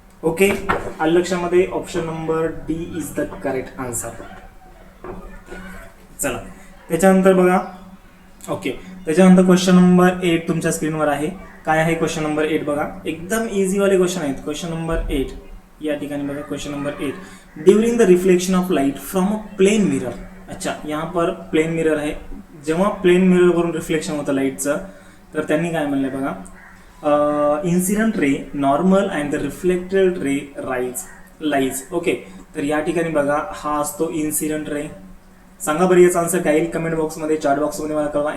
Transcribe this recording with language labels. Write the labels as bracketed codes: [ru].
[en] okay, [mr] आलं लक्षामध्ये, [en] Option number D is the correct answer. [mr] चला त्याच्यानंतर बघा. ओके, त्याच्यानंतर क्वेश्चन नंबर 8 तुमच्या स्क्रीनवर आहे. काय आहे क्वेश्चन नंबर 8 बघा. एकदम इझी वाले क्वेश्चन आहेत. क्वेश्चन नंबर 8 या ठिकाणी बघा. Question number 8. [en] During the reflection of light from a plane mirror. [mr] अच्छा, [hi] यहाँ पर [mr] प्लेन मिरर आहे. जेव्हा प्लेन मिरर वरून रिफ्लेक्शन होतं लाईटचं, तर त्यांनी काय म्हणलंय बघा, [en] Incident ray, normal and the reflected ray lies. [mr] Okay, तर या ठिकाणी बघा हा असतो इन्सिडेंट रे. सांगा बरं याचा आन्सर काय येईल कमेंट बॉक्समध्ये, चॅट बॉक्समध्ये मला कळवा.